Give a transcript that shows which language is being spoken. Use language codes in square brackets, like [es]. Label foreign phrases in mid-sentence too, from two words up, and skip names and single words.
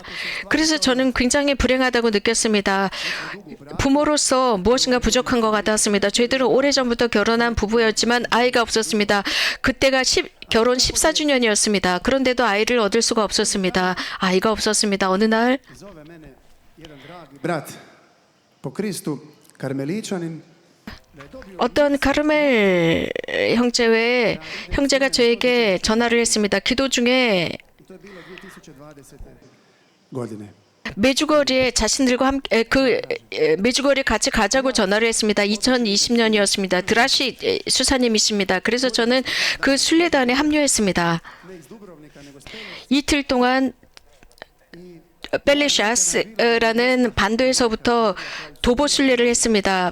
[ko] 그래서 저는 굉장히 불행하다고 느꼈습니다. 부모로서 무엇인가 부족한 것 같았습니다. 저희들은 오래전부터 결혼한 부부였지만 아이가 없었습니다. 그때가 결혼 14주년이었습니다. 그런데도 아이를 얻을 수가 없었습니다. 아이가 없었습니다. 어느 날 [hr] Zove mene jedan dragi brat po Kristu, karmeličanin, [ko] 어떤 카르멜 형제가 저에게 전화를 했습니다. 기도 중에 [hr] to je bilo 2020. godine. [ko] 메주거리에 자신들과 함께 메주거리에 같이 가자고 전화를 했습니다. 2020년이었습니다. 드라시 수사님이십니다. 그래서 저는 그 순례단에 합류했습니다. 이틀 동안 벨리샤스라는 반도에서부터 도보 순례를 했습니다.